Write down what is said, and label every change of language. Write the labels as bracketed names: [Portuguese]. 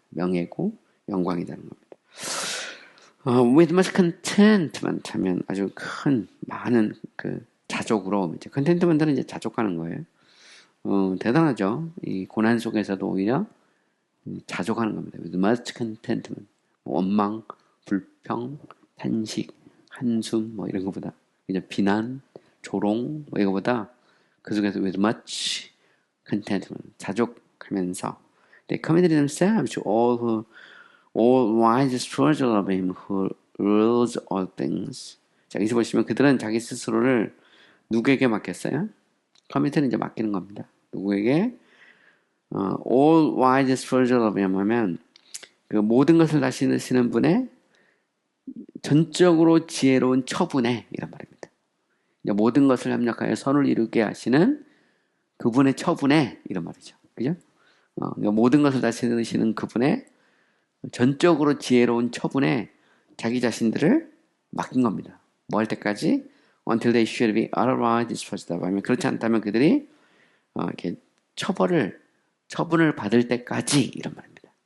[Korean] 명예고 영광이라는 겁니다. [English] with much contentment [Korean] 하면 아주 많은 자족으로 이제 컨텐트먼트는 이제 자족하는 거예요. 대단하죠. 이 고난 속에서도 오히려 자족하는 겁니다. [English] With much contentment. [Korean] 원망, 불평, 탄식, 한숨 뭐 이런 것보다 이제 비난, 조롱 뭐 이거보다 그 속에서 [English] with much contentment [Korean] 자족하면서 [English] they committed themselves to all wise stewards of him who rules all things. [Korean] 자, 여기서 보시면 그들은 자기 스스로를 누구에게 맡겼어요? 커미트는 이제 맡기는 겁니다. 누구에게? [English] all wise stewards of him [Korean] 하면 그 모든 것을 다스리시는 분의 전적으로 지혜로운 처분에 이란 말입니다. 모든 것을 협력하여 선을 이루게 하시는 그분의 처분에 이런 말이죠. 그죠? 모든 것을 다스리시는 그분의 전적으로 지혜로운 처분에 자기 자신들을 맡긴 겁니다. 뭐 할 때까지? [English] Until they should be otherwise disposed of. [Korean] 그렇지 않다면 그들이 이렇게 처분을 받을 때까지 이런 말입니다.